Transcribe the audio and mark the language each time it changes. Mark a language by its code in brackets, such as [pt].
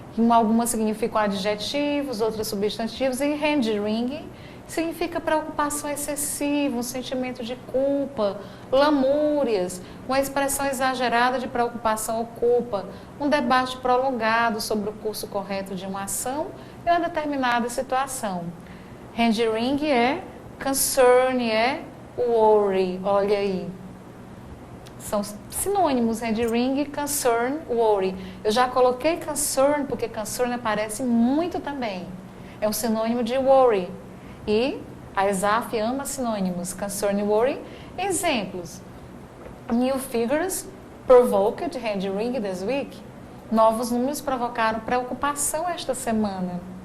[pt] Algumas significam adjetivos, outras substantivos, e hand wringing significa preocupação excessiva, um sentimento de culpa, lamúrias, uma expressão exagerada de preocupação ou culpa, um debate prolongado sobre o curso correto de uma ação em uma determinada situação. Hand wringing é concern, é worry, olha aí. São sinônimos, hand wringing, concern, worry. Eu já coloquei concern, porque concern aparece muito também. É um sinônimo de worry. E a ESAF ama sinônimos, concern e worry. Exemplos. [en] New figures provoked hand wringing this week. [pt] Novos números provocaram preocupação esta semana.